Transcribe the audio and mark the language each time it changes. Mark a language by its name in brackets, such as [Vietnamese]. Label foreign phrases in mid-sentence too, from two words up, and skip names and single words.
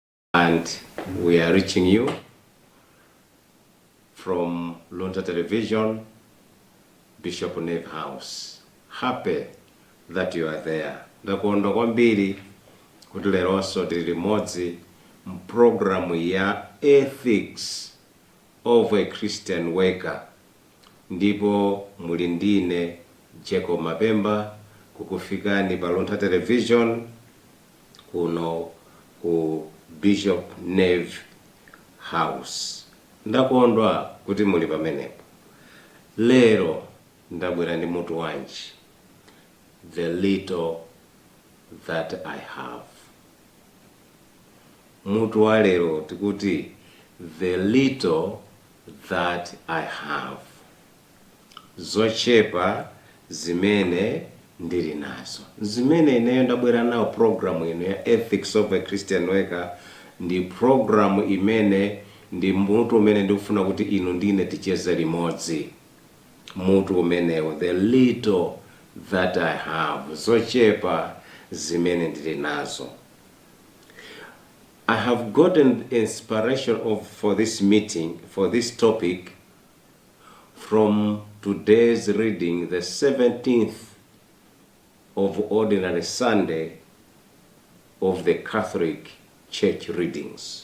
[English] And we are reaching you from Luntha Television, Bishop Nave House. Happy that you are there. [Nyanja] Ndakondwa kwambiri kuti leronso tili limodzi mpulogalamu ya Ethics of a Christian Worker. Ndipo muli ndine Jacob Mapemba kukufikani pa Luntha Television kuno ku Bishop Nave House. Ndakondwa kuti muli pamenepo. Lero ndabwera ndi mutu wanji, [English] the little that I have. [Nyanja] Mutu wa lero tikuti [English] the little that I have. [Nyanja] Zochepa zimene ndili nazo. Zimene ineyo ndabwera nawo programu ino ya Ethics of a Christian Worker ndi programu imene ndi mutu umene ndikufuna kuti inu ndine ticheze limodzi. Mutu umenewo, [English] the little that I have. [Nyanja] Zochepa zimene ndili nazo. [English] I have gotten inspiration for this meeting, for this topic, from today's reading, the 17th of Ordinary Sunday of the Catholic Church readings.